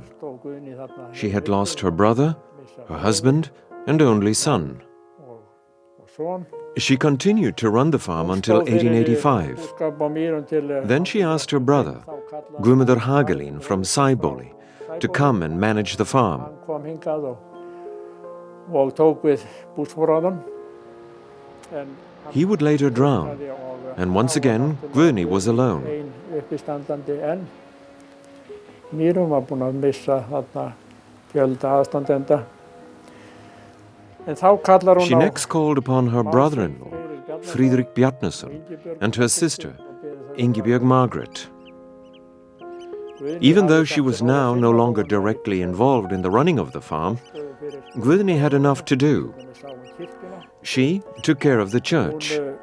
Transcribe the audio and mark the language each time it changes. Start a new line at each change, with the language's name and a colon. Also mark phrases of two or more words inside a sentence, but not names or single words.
English: She had lost her brother, her husband, and only son. She continued to run the farm until 1885. Then she asked her brother, Guðmundur Hagalín from Sæbóli, to come and manage the farm.
Icelandic: og tók við búsforráðum.
English: He would later drown, and once again, Guðni was alone.
Icelandic: Ein uppistandandi enn. Mýrum var búin að missa þarna fjölda aðstandenda. En þá kallar hún
English: She next called upon her brother-in-law, Friðrik Bjarnason, and her sister, Ingibjörg Margaret. Even though she was now no longer directly involved in the running of the farm, Guðni had enough to do. She took care of the church.